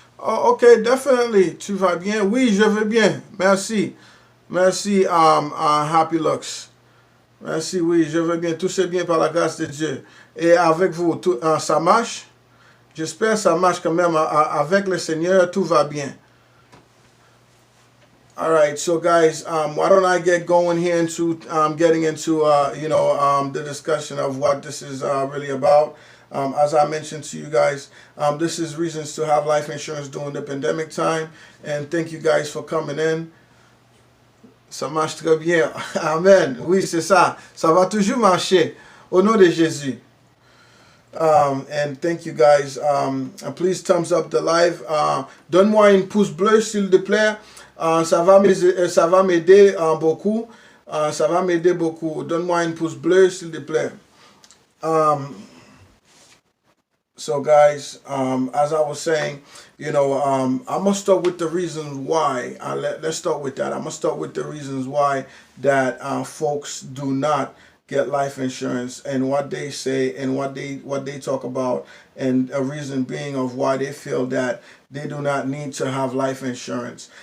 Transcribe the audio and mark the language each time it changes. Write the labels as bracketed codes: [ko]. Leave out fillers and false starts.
[en] Oh, ok, definitely. [fr] Tu vas bien? Oui, je vais bien. Merci. Merci, Happy Lux. Merci, oui, je vais bien. Tout c'est bien par la grâce de Dieu. Et avec vous, ça marche? J'espère que ça marche quand même. Avec le Seigneur, tout va bien. [en] All right, so guys, why don't I get going here into getting into the discussion of what this is really about. As I mentioned to you guys, this is reasons to have life insurance during the pandemic time, and thank you guys for coming in. [fr] Ça marche très bien. Amen. Oui, c'est ça. Ça va toujours marcher. Au nom de Jésus. [en] And thank you guys. And please thumbs up the live. [fr] Donne-moi une pouce bleu, s'il te plaît. Ça va m'aider beaucoup. Ça va m'aider beaucoup. Donne-moi une pouce bleu, s'il te plaît. [en] So guys, as I was saying, I'm gonna start with the reasons why. Let's start with that. I'm gonna start with the reasons why that folks do not get life insurance and what they say and what they talk about, and a reason being of why they feel that they do not need to have life insurance.